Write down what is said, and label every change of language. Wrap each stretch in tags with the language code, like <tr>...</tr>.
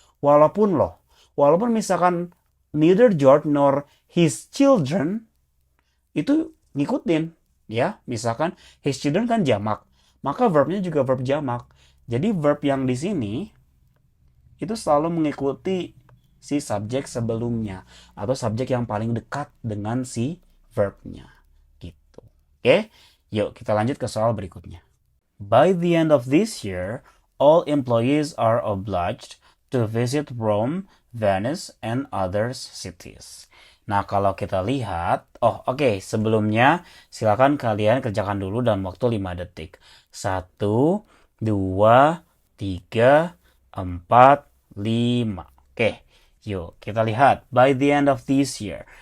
<id>Walaupun misalkan</id> <en>neither George nor his children</en> <id>itu ngikutin ya, misalkan his children kan jamak, maka verbnya juga verb jamak. Jadi verb yang di sini itu selalu mengikuti si subjek sebelumnya atau subjek yang paling dekat dengan si verbnya gitu. Oke, yuk kita lanjut ke soal berikutnya.</id> <en>By the end of this year, all employees are obliged to visit Rome, Venice, and other cities.</en> <id>Nah, kalau kita lihat, oke, sebelumnya silakan kalian kerjakan dulu dalam waktu 5 detik. 1, 2, 3, 4, 5. Oke, yuk kita lihat.</id> <en>By the end of this year.</en>